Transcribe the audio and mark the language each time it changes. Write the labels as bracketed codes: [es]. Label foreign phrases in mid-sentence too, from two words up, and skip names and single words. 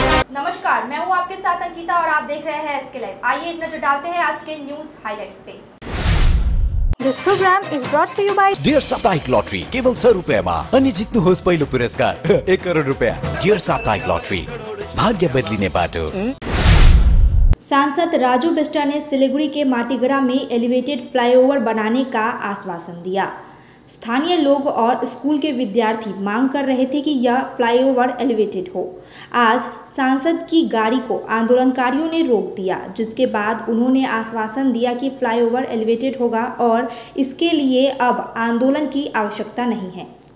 [hi] नमस्कार, मैं हूं आपके साथ अंकिता और आप देख रहे हैं एसके लाइव। आइए एक नजर डालते हैं आज के [en] news highlights [hi] पे। [en] This program is brought to you by [ne] डियर साप्ताहिक लॉटरी केवल 6 रुपैयाँमा अनि जित्नुहोस् पहिलो पुरस्कार 1 करोड रुपैयाँ। डियर साप्ताहिक लॉटरी, भाग्य बदलिने बाटो। [hi] सांसद राजू बिष्ट ने सिलीगुड़ी के माटीगड़ा में एलिवेटेड फ्लाईओवर बनाने का आश्वासन दिया। स्थानीय लोग और स्कूल के विद्यार्थी मांग कर रहे थे कि यह फ्लाईओवर एलिवेटेड हो। आज सांसद की गाड़ी को आंदोलनकारियों ने रोक दिया, जिसके बाद उन्होंने आश्वासन दिया कि फ्लाईओवर एलिवेटेड होगा और इसके लिए अब आंदोलन की आवश्यकता नहीं है।